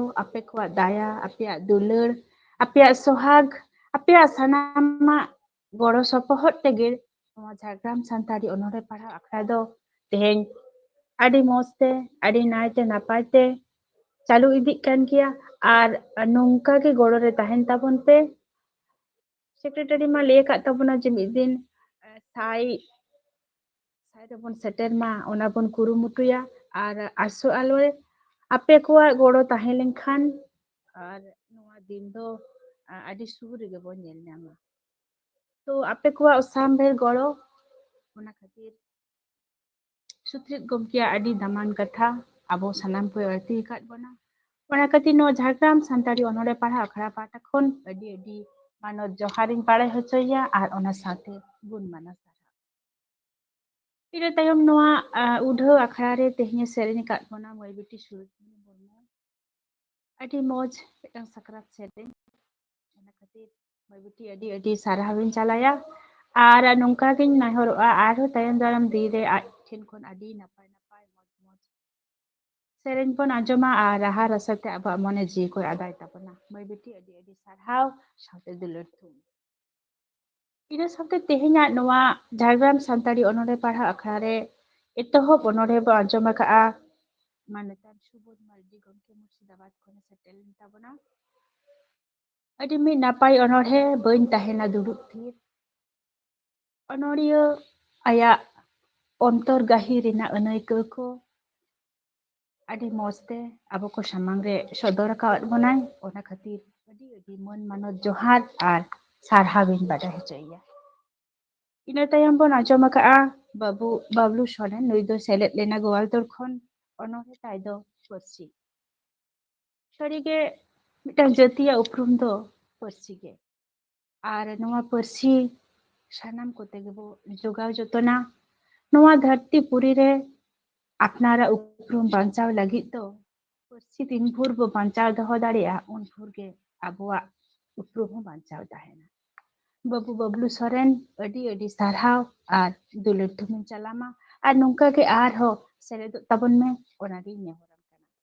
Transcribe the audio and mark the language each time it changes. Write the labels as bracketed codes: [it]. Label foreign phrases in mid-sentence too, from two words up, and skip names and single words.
[sat] आपे कुआ दाया आपे दुलड़ आपे सोहाग आपे सानामा गोड़ो सपोहट तेगे नोआ झारग्राम सान्ताड़ी ओनोरे पढ़ा आखड़ा दो तेहेन आदि मौजते आदि नायते नापायते चालू इदिक कान गया आर नोंका के गोड़ो रे ताहेन ताबोन पे सेक्रेटरी मा ले का ताबोना जे मिद दिन साई रेबन सेटर मा ओना बोन कुरुमुटुया आर आसो आलोए आपे कुआ गोड़ो ताहे लेनखान आर नोआ दिन दो आदि सुर गे बोन नेल नामा तो आपे कुआ उसामभेर गोड़ो ओना खातिर सुत्रित गमकिया आदि दामान कथा आबो सानाम को अर्थी काट बना ओना खातिर नो झारग्राम सान्ताड़ी ओनोरे पढ़ा आखड़ा पाटा खोन अडी अडी मानो जोहारिन पाड़े हचोया आर ओना साथे गुण माना इन तायम नोआ उढ़ो आखड़ा रे तेहने सेरेनी काट बना मई बिटी सुरत बर्मा अडी मौज मिटन साक्रात सेरेनी ओना खातिर मई बिटी अडी अडी सारहाविन चालाया आर नोंका गिन नाहरोआ आरो तायम दाराम दीरे ठेन खोन अडी नापाय नापाय मौज मौज सेरेन पन आंजमा आर राहा रसते अब मने जी को आदाय ताबना मई बिटी अडी अडी सारहाव साथे दुलड़ थुम इन साथे तेहेना नोआ झारग्राम सान्ताड़ी ओनोरे पढ़ा आखड़ा रे एतोहब ओनोरे बो आंजम का मानतान सुबोध मार्डी गमके मुर्शिदाबाद खोने सेटेल ताबना अडी मी नापाय ओनोरे बइन ताहेना दुड़ुब थीर अनोड़िया आया अंतर गाही रेना अनैको को आदि मौजते आबो को सामांग रे सदर काट बनाय ओना खातिर अडी अडी मन मानो जोहार आर सारहाविन बाडा हचैया ᱤᱱᱟᱹ ᱛᱟᱭᱚᱢ ᱵᱚᱱ ᱟᱸᱡᱚᱢ ᱟᱠᱟᱜᱼᱟ ᱵᱟᱵᱞᱩ ᱥᱚᱨᱮᱱ ᱱᱩᱭ ᱫᱚ ᱥᱮᱞᱮᱫ ᱞᱮᱱᱟ ᱜᱳᱣᱟᱞᱛᱳᱲ ᱠᱷᱚᱱ ᱚᱱᱚᱬᱦᱮ ᱛᱟᱭ ᱫᱚ ᱯᱟᱹᱨᱥᱤ ᱥᱟᱹᱨᱤᱜᱮ ᱢᱤᱫᱴᱟᱝ ᱡᱟᱹᱛᱤᱭᱟᱜ ᱩᱯᱨᱩᱢ ᱫᱚ ᱯᱟᱹᱨᱥᱤ ᱜᱮ ᱟᱨ ᱱᱚᱣᱟ ᱯᱟᱹᱨᱥᱤ ᱥᱟᱱᱟᱢ ᱠᱚᱛᱮ ᱜᱮᱵᱚ ᱡᱚᱜᱟᱣ ᱡᱚᱛᱚᱱᱟ ᱱᱚᱣᱟ ᱫᱷᱟᱹᱨᱛᱤ ᱯᱩᱨᱤ ᱨᱮ ᱟᱯᱱᱟᱨᱟᱜ ᱩᱯᱨᱩᱢ ᱵᱟᱧᱪᱟᱣ ᱞᱟᱹᱜᱤᱫ ᱫᱚ ᱯᱟᱹᱨᱥᱤ ᱛᱤᱱ ᱵᱷᱳᱨ ᱵᱚ ᱵᱟᱧᱪᱟᱣ ᱫᱚᱦᱚ ᱫᱟᱲᱮᱭᱟᱜᱼᱟ ᱩᱱ ᱵᱷᱳᱨ ᱜᱮ ᱟᱵᱚᱣᱟᱜ ᱩᱯᱨᱩᱢ ᱦᱚᱸ ᱵᱟᱧᱪᱟᱣ ᱛᱟᱦᱮᱱᱟ ᱵᱟᱹᱵᱩ ᱵᱟᱵᱞᱩ ᱥᱚᱨᱮᱱ ᱟᱹᱰᱤ ᱟᱹᱰᱤ ᱥᱟᱨᱦᱟᱣ ᱟᱨ ᱫᱩᱞᱟᱹᱲ ᱛᱷᱩᱢᱤᱧ ᱪᱟᱞᱟᱢᱟ ᱟᱨ ᱱᱚᱝᱠᱟ ᱜᱮ ᱟᱨᱦᱚᱸ ᱥᱮᱞᱮᱫᱚᱜ ᱛᱟᱵᱚᱱ ᱢᱮ ᱚᱱᱟᱜᱤᱧ ᱱᱮᱦᱚᱨᱟᱢ ᱠᱟᱱᱟ